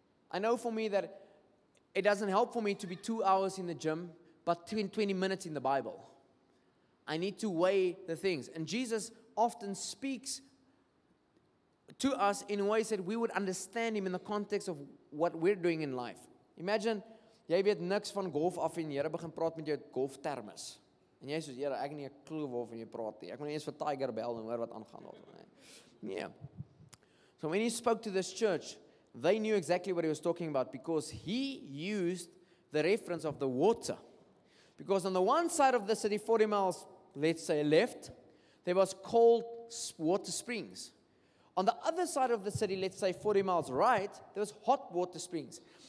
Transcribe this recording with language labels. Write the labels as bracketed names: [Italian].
[English] I know for me that it doesn't help for me to be 2 hours in the gym, but 20 minutes in the Bible. I need to weigh the things. And Jesus often speaks to us in ways that we would understand him in the context of what we're doing in life. [Afrikaans] Imagine, jy weet niks van golf af en Here begin praat met jou golftermes. En jy sê, Here, ek het nie 'n klou waarvan jy praat nie. Ek moet nie eens vir Tiger bel en hoor wat aangaan daar. Nee. [English] So when he spoke to this church, they knew exactly what he was talking about because he used the reference of the water. Because on the one side of the city, 40 miles, let's say left, there was cold water springs. On the other side of the city, let's say 40 miles right, there was hot water springs.